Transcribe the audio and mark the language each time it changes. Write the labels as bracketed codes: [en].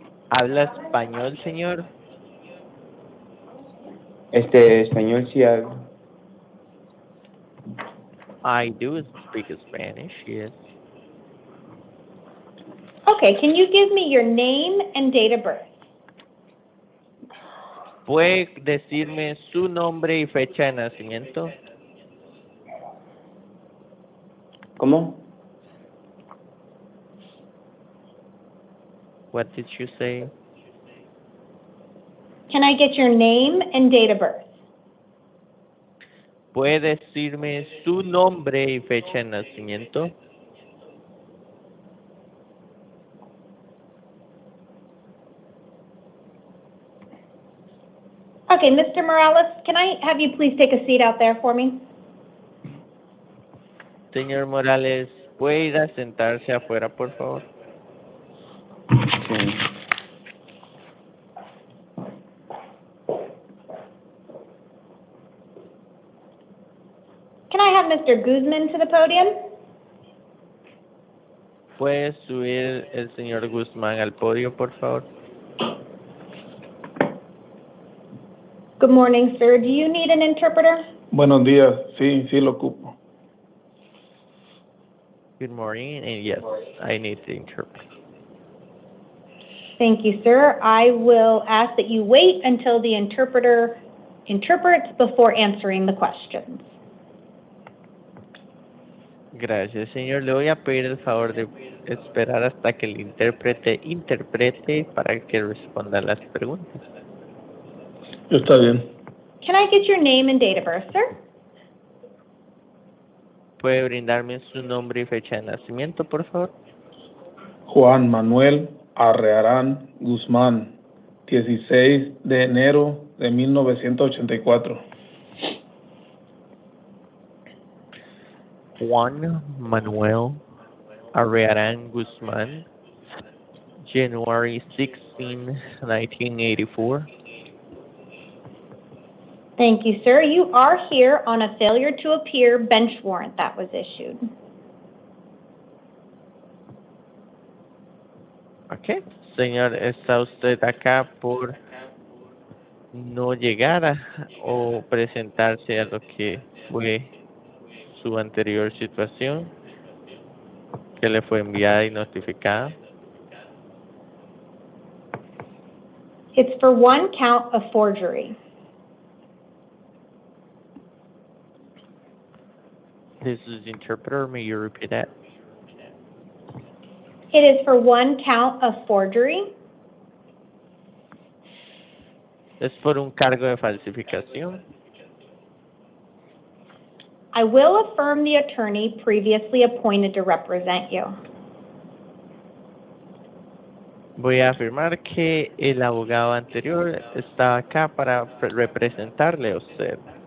[es] ¿Habla español, señor? Español sí hablo. [en] I do speak Spanish, yes. Okay, can you give me your name and date of birth? [es] ¿Puede decirme su nombre y fecha de nacimiento? ¿Cómo? [en] What did you say? Can I get your name and date of birth? [es] ¿Puede decirme su nombre y fecha de nacimiento? [en] Okay, Mr. Morales, can I have you please take a seat out there for me? [es] Señor Morales, ¿puede ir a sentarse afuera, por favor? Sí. [en] Can I have Mr. Guzman to the podium? [es] ¿Puede subir el señor Guzmán al podio, por favor? [en] Good morning, sir. Do you need an interpreter? [es] Buenos días, sí, sí lo ocupo. [en] Good morning, and yes, I need to interpret. Thank you, sir. I will ask that you wait until the interpreter interprets before answering the questions. [es] Gracias, señor. Le voy a pedir el favor de esperar hasta que el intérprete interprete para que responda las preguntas. Está bien. [en] Can I get your name and date of birth, sir? [es] ¿Puede brindarme su nombre y fecha de nacimiento, por favor? Juan Manuel Arrearán Guzmán, 16 de enero de 1984. [en] Juan Manuel Arrearán Guzmán, January 16, 1984. Thank you, sir. You are here on a failure to appear bench warrant that was issued. [es] Ok, señor, ¿está usted acá por no llegar o presentarse a lo que fue su anterior situación que le fue enviada y notificada? [en] It's for one count of forgery. This is the interpreter. May you repeat that? It is for one count of forgery. [es] Es por un cargo de falsificación. [en] I will affirm the attorney previously appointed to represent you. [es] Voy a afirmar que el abogado anterior está acá para representarle a usted.